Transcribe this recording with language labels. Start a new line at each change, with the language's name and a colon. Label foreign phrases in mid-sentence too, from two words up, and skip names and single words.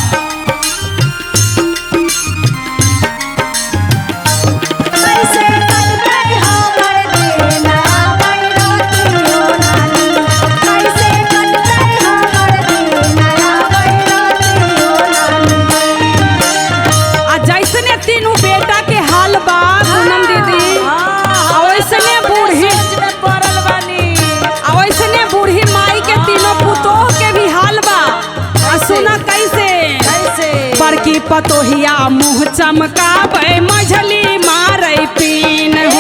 Maithili: कैसे कटतै हमर दिन आबै रातियो ना नीन, कैसे कटतै हमर दिन आबै रातियो ना नीन।
Bhojpuri: आ जैसने तीनों बेटा के हाल बा पूनम दीदी, आ वैसने बूढ़ी में पड़ल बानी। आ वैसने बूढ़ी माई के तीनों पुतोह के भी हाल बा। आ सुना कैसे कैसे बड़की पतोहिया मुँह चमकावे मझली मारै पीन हो,